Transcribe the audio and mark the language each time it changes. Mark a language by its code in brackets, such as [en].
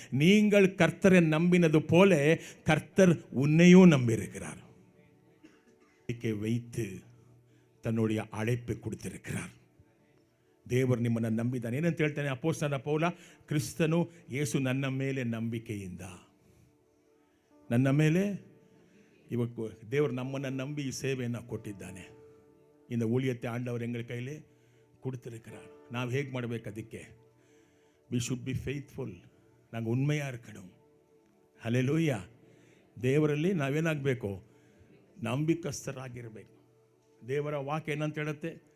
[ta] நீங்கள் கர்த்தரை நம்பினது போல கர்த்தர் உன்னையும் நம்பியிருக்கிறார். வைத்து தன்னுடைய அழைப்பை கொடுத்திருக்கிறார். [kn] ದೇವರು ನಿಮ್ಮನ್ನು ನಂಬಿದ್ದಾನೆ. ಏನಂತ ಹೇಳ್ತಾನೆ ಅಪೊಸ್ತಲನಾದ ಪೌಲ? ಕ್ರಿಸ್ತನು ಯೇಸು ನನ್ನ ಮೇಲೆ ನಂಬಿಕೆಯಿಂದ, ನನ್ನ ಮೇಲೆ ಇವತ್ತು ದೇವರು ನಮ್ಮನ್ನು ನಂಬಿ ಈ ಸೇವೆಯನ್ನು ಕೊಟ್ಟಿದ್ದಾನೆ. [ta] இந்த ஊழியத்தை ஆண்டவர் எங்கள் கையிலே கொடுத்திருக்கிறார். [kn] ನಾವು ಹೇಗೆ ಮಾಡಬೇಕು? ಅದಕ್ಕೆ [en] We should be faithful. [ta] ನಾங்கள் ಉண்மையாக இருக்கணும். [kn] ಹಲ್ಲೆಲೂಯಾ. ದೇವರಲ್ಲಿ ನಾವೇನಾಗಬೇಕು? ನಂಬಿಕಸ್ಥರಾಗಿರಬೇಕು. ದೇವರ ವಾಕ್ಯ ಏನಂತ ಹೇಳುತ್ತೆ?